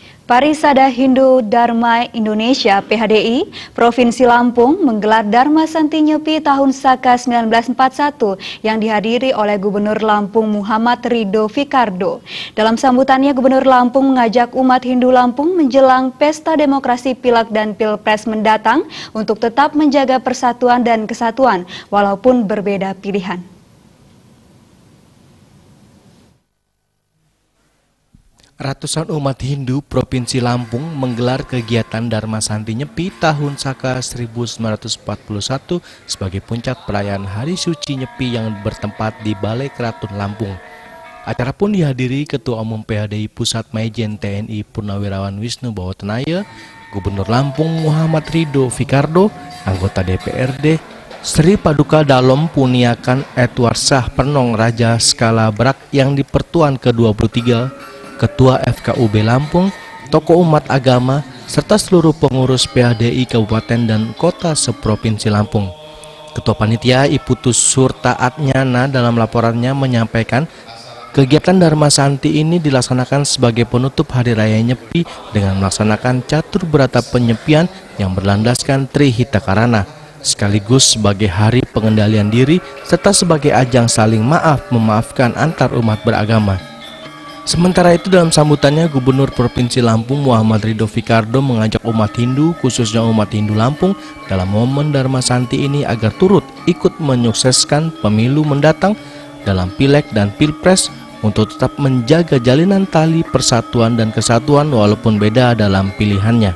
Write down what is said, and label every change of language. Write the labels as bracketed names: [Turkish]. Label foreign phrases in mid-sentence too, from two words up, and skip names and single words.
[Indonesian] Parisada Hindu Dharma Indonesia (PHDI) Provinsi Lampung menggelar Dharma Santi Nyepi tahun Saka 1941 yang dihadiri oleh Gubernur Lampung Muhammad Ridho Fikardo. Dalam sambutannya, Gubernur Lampung mengajak umat Hindu Lampung menjelang Pesta Demokrasi Pileg dan Pilpres mendatang untuk tetap menjaga persatuan dan kesatuan walaupun berbeda pilihan. Ratusan umat Hindu Provinsi Lampung menggelar kegiatan Dharma Santi Nyepi tahun Saka 1941 sebagai puncak perayaan Hari Suci Nyepi yang bertempat di Balai Keraton Lampung. Acara pun dihadiri Ketua Umum PHDI Pusat Majen TNI Purnawirawan Wisnu Bawatenaya, Gubernur Lampung Muhammad Ridho Fikardo, anggota DPRD, Sri Paduka Dalom Puniakan Edwarsah Pernong Raja Skala Brak yang di Pertuan ke-23, Ketua FKUB Lampung, tokoh umat agama, serta seluruh pengurus PHDI Kabupaten dan Kota seprovinsi Lampung. Ketua Panitia Iputus Surtaat Nyana dalam laporannya menyampaikan kegiatan Dharma Santi ini dilaksanakan sebagai penutup Hari Raya Nyepi dengan melaksanakan catur berata penyepian yang berlandaskan Trihita Karana, sekaligus sebagai hari pengendalian diri serta sebagai ajang saling memaafkan antar umat beragama. Sementara itu dalam sambutannya Gubernur Provinsi Lampung Muhammad Ridho Fikardo mengajak umat Hindu, khususnya umat Hindu Lampung, dalam momen Dharma Santi ini agar turut ikut menyukseskan pemilu mendatang dalam Pileg dan Pilpres untuk tetap menjaga jalinan tali persatuan dan kesatuan walaupun beda dalam pilihannya.